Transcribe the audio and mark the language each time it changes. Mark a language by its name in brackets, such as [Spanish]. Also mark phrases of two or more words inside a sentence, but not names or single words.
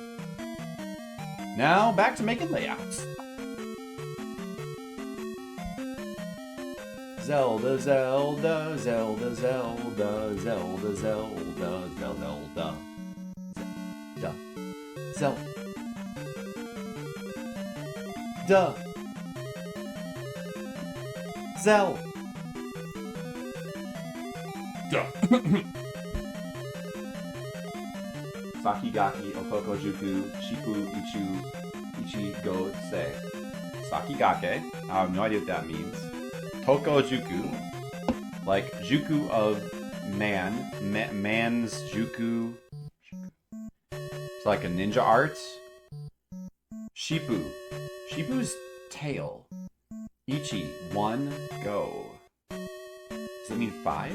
[English] Now, back to making layouts. Zelda, Zelda, Zelda, Zelda, Zelda, Zelda, Zelda, Zelda. Zel. Duh. Zel. Duh. [Japanese] Sakigaki, Okoko Juku, Shipu, Ichi, Go, Se. Sakigake. [English] I have no idea what that means. [Japanese] Toko Juku. [English] Like, Juku of man. Man's Juku. It's like a ninja art. Shipu. Shipu's tail. Ichi, 1, go. Does that mean 5?